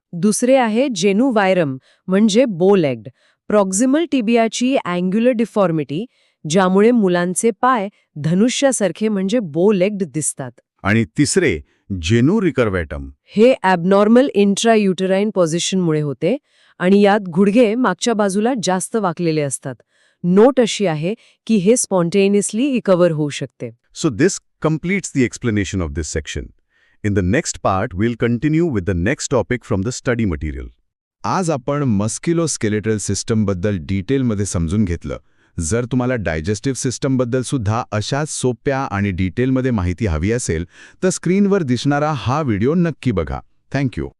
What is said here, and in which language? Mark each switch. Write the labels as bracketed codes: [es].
[mr] दुसरे आहे जेनुवायरम म्हणजे बो लेग्ड, प्रॉक्झिमल टिबियाची अँग्युलर डिफॉर्मिटी, ज्यामुळे मुलांचे पाय धनुष्यासारखे म्हणजे बो लेग्ड दिसतात. आणि तिसरे जेनु रिकर्वेटम. हे ॲबनॉर्मल इंट्रायुटेराइन पोझिशनमुळे होते आणि यात गुडघे मागच्या बाजूला जास्त वाकलेले असतात. नोट अशी आहे की हे स्पॉन्टेनियसली रिकव्हर होऊ शकते. [en] So this completes the explanation of this section. In the next part, we'll continue with the next topic from the study material. [mr] आज आपण मस्क्युलोस्केलेटल सिस्टमबद्दल डिटेलमध्ये समजून घेतलं. जर तुम्हाला डायजेस्टिव्ह सिस्टमबद्दल सुद्धा अशाच सोप्या आणि डिटेलमध्ये माहिती हवी असेल तर स्क्रीनवर दिसणारा हा व्हिडिओ नक्की बघा. थँक्यू.